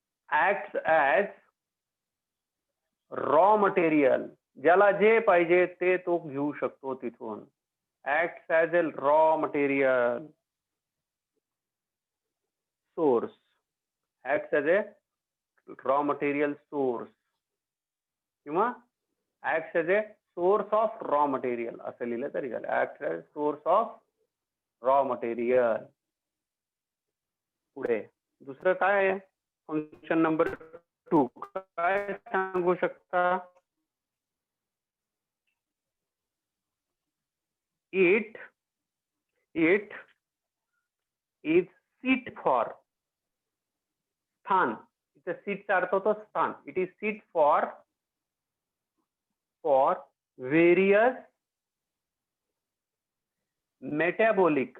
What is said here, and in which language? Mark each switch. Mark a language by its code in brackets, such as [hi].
[en] acts as raw material. [mr] ज्याला जे पाहिजे ते तो घेऊ शकतो तिथून. [en] acts as a raw material source. acts as a raw material source किंवा acts as a source of raw material [mr] असं लिहिलं तरी झालं. [en] acts as source of raw material. [mr] पुढे दुसरं काय आहे? फंक्शन नंबर 2 काय सांगू शकता? [en] It is seat for स्थान. [mr] इथे सीटचा अर्थ होतो स्थान. [en] It is seat for various metabolic.